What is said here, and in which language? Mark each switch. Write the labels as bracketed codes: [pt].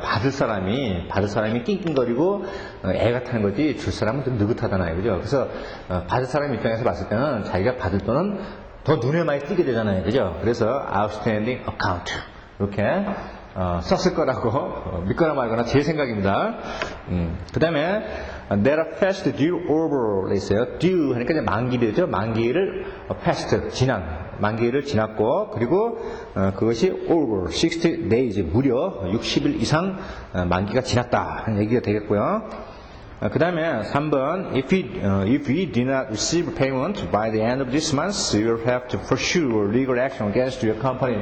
[ko] 받을 사람이 낑낑거리고 애가 타는 거지 줄 사람은 좀 느긋하잖아요. 그죠? 그래서 받을 사람 입장에서 봤을 때는 자기가 받을 돈은 더 눈에 많이 띄게 되잖아요. 그죠? 그래서 [en] outstanding account [ko] 이렇게 썼을 거라고 믿거나 말거나 제 생각입니다. [en] 그 다음에 that are past due over [ko] 있어요. due 하니까 이제 만기되죠. 만기를 past 지난 만기를 지났고 그리고 그것이 [en] over 60 days [ko] 무려 60일 이상 만기가 지났다 하는 얘기가 되겠고요. 그 다음에 3번 [en] if we do not receive payment by the end of this month you will have to pursue legal action against your company.